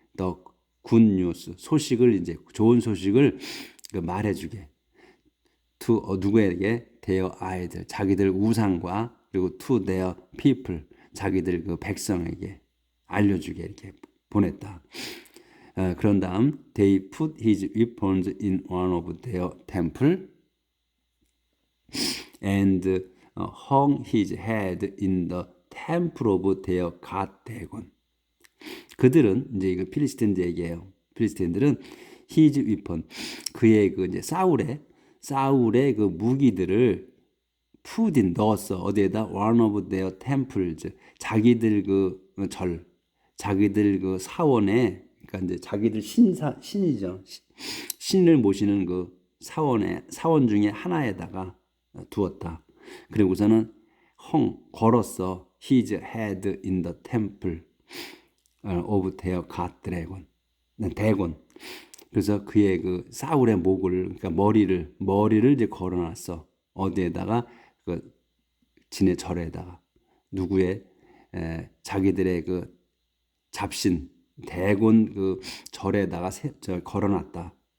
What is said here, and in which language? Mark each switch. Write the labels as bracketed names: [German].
[Korean] 더 굿뉴스 소식을 이제 좋은 소식을 말해주게. to 누구에게? their 아이들 자기들 우상과 그리고 [English] to their people [Korean] 자기들 그 백성에게 알려주게 이렇게 보냈다. 그런 다음 [English] they put his weapons in one of their temple and hung his head in the temple of their god Dagon. [Korean] 그들은 이제 이거 필리스틴들 얘기예요. 필리스틴들은 [English] his weapon [Korean] 그의 그 이제 사울의 그 무기들을 푸딘 넣었어. 어디에다? [English] one of their temples. [Korean] 자기들 그 자기들 그 사원에, 그러니까 이제 자기들 신이죠. 신을 모시는 그 사원 중에 하나에다가 두었다. 그리고서는 걸었어. [English] His head in the temple of their god dragon. [Korean] 대곤. 그래서 그의 그 사울의 목을, 그러니까 머리를 이제 걸어놨어. 어디에다가? 그 진의 절에다가. 누구의? 자기들의 그 잡신 대곤 그 절에다가 걸어놨다.